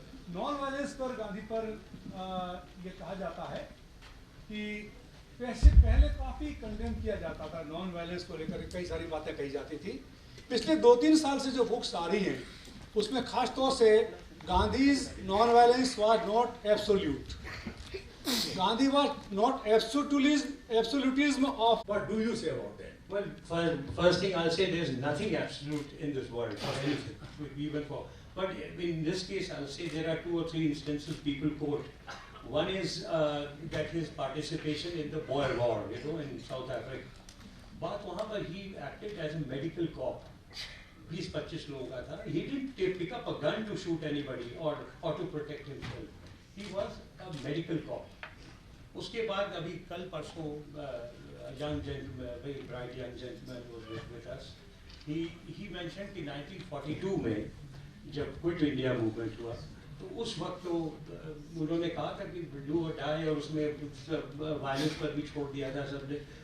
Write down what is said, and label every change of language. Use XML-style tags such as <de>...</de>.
<hi>Non violence पर गांधी पर ये कहा जाता है कि पहले काफी कंडेम किया जाता था, नॉन वायलेंस को लेकर कई सारी बातें कही जाती थी। पिछले 2-3 साल से जो बुक्स आ रही हैं उसमें खास तौर से</hi> <en>Gandhi's non-violence was not absolute. Gandhi was not absolutism of. What do you say about that? Well, first thing I'll say, there's nothing absolute in this world for anything, even for. But in this case, I'll say there are 2 or 3 instances people quote. One is that his participation in the Boer War, you know, in South Africa. But</en> <hi>वहाँ पर</hi> <en>he acted as a medical cop.</en> <hi>20-25 लोगों का था.</hi> <en>He didn't pick up a gun to shoot anybody or to protect himself. He was a medical cop.</en> <hi>उसके बाद अभी कल परसों</hi> <en>young gentleman, very bright young gentleman was with us. He mentioned</en> <hi>कि 1942 में जब क्विट इंडिया मूवमेंट हुआ तो उस वक्त तो उन्होंने कहा था कि डू और डाई, और उसमें वायलेंस पर भी छोड़ दिया था सबने।</hi>